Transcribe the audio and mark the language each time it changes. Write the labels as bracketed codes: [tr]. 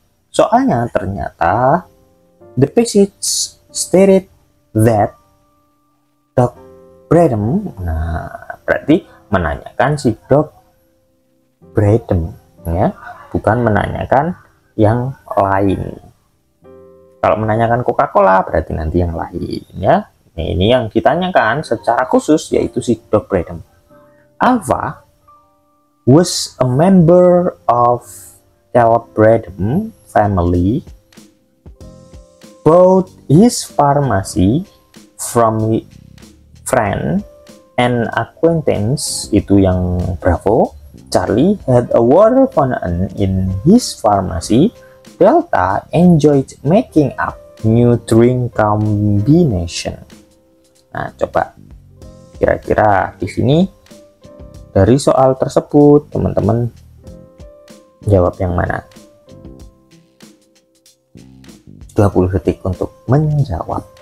[id] Soalnya ternyata [en] the passage stated that [id] Doc Bradham, nah berarti menanyakan si Doc Bradham ya, bukan menanyakan yang lain. Kalau menanyakan Coca-Cola berarti nanti yang lain ya. Nah, ini yang ditanyakan secara khusus yaitu si Doc Bradham. [en] Alva was a member of Caleb Bradham family, bought his pharmacy from friend and acquaintance, [id] itu yang [en] Bravo. Charlie had a water fountain in his pharmacy. Delta enjoyed making up new drink combination. [id] Nah, coba kira-kira di sini dari soal tersebut teman-teman jawab yang mana? 20 detik untuk menjawab.